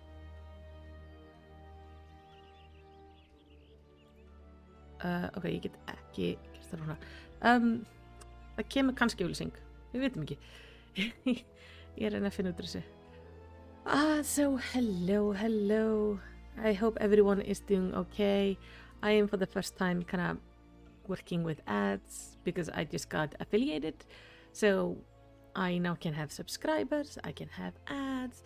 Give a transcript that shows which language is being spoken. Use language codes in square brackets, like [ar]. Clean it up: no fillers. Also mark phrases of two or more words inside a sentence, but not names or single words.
[is] Ok, ég get ekki gert það núna. Það kemur kannski auglýsing, við vitum ekki. Ég er að reyna að finna út úr þessu. [en] So hello. I hope everyone is doing okay. I am for the first time kind of working with ads because I just got affiliated. So I now can have subscribers, I can have ads.